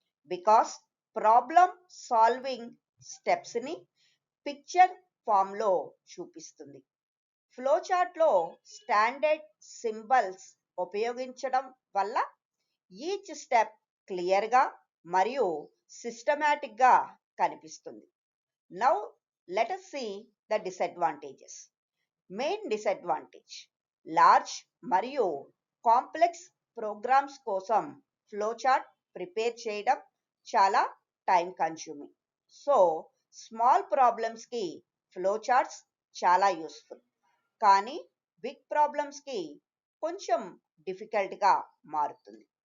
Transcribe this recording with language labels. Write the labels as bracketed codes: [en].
[te] Because problem solving స్టెప్స్ని picture ఫామ్లో చూపిస్తుంది. Flow చార్ట్లో స్టాండర్డ్ సింబల్స్ ఉపయోగించడం వల్ల ఈచ్ స్టెప్ క్లియర్గా మరియు సిస్టమాటిక్గా కనిపిస్తుంది. [en] Now let us see the disadvantages. [te] Main disadvantage, large మరియు కాంప్లెక్స్ ప్రోగ్రామ్స్ కోసం ఫ్లో చార్ట్ ప్రిపేర్ చేయడం చాలా time consuming. So small ప్రాబ్లమ్స్కి flow charts చాలా యూస్ఫుల్, కానీ బిగ్ ప్రాబ్లమ్స్కి కొంచెం డిఫికల్ట్గా మారుతుంది.